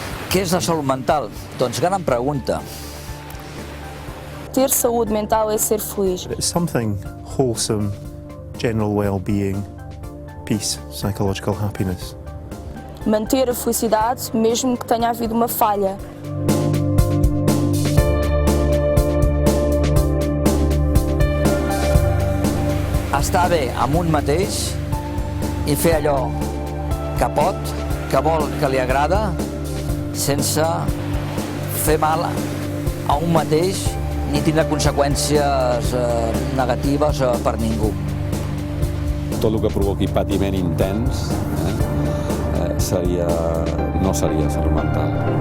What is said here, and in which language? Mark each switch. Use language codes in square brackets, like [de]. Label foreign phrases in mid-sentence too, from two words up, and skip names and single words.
[ca] Què és la salut mental? Doncs gran pregunta. [pt] Ter saúde mental é ser feliz. [en] It's something wholesome, general well-being, peace, psychological happiness. [pt] Manter a felicidade mesmo que tenha havido uma falha. [ca] Estar bé amb un mateix i fer allò que pot, que vol, que li agrada, sense fer mal a un mateix ni tindre conseqüències negatives per ningú. Tot el que provoqui patiment intens no seria salut mental.